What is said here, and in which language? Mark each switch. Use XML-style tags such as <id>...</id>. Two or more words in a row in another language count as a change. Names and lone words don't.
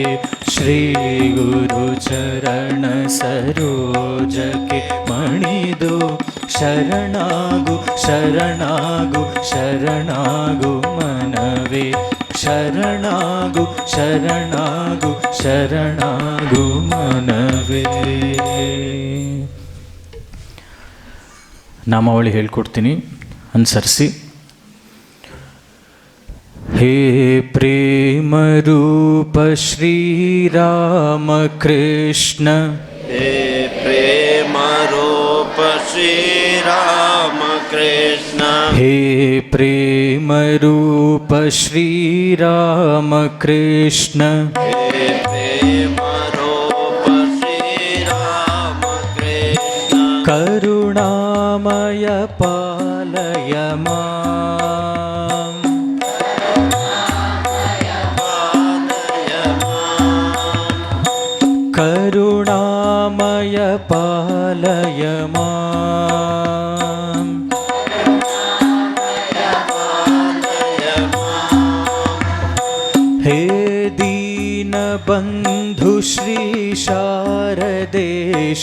<kn>ಶ್ರೀ ಗುರು ಚರಣ ಸರೋಜಕ್ಕೆ ಮಣಿದು, ಶರಣಾಗು ಶರಣಾಗು ಶರಣಾಗು ಮನವೇ, ಶರಣಾಗು ಶರಣಾಗು ಶರಣಾಗು ಮನವೇ. ನಾಮಾವಳಿ ಹೇಳ್ಕೊಡ್ತೀನಿ, ಅನುಸರಿಸಿ.</kn> <sa>हे प्रेम रूप श्री राम कृष्ण, हे प्रेम रूप श्री राम कृष्ण, हे प्रेम रूप श्री राम कृष्ण, हे प्रेम रूप श्री राम कृष्ण, करुणामय पालय मां, करुणामय पालय मां, हे दीनबन्धु श्री शारदेश,</sa>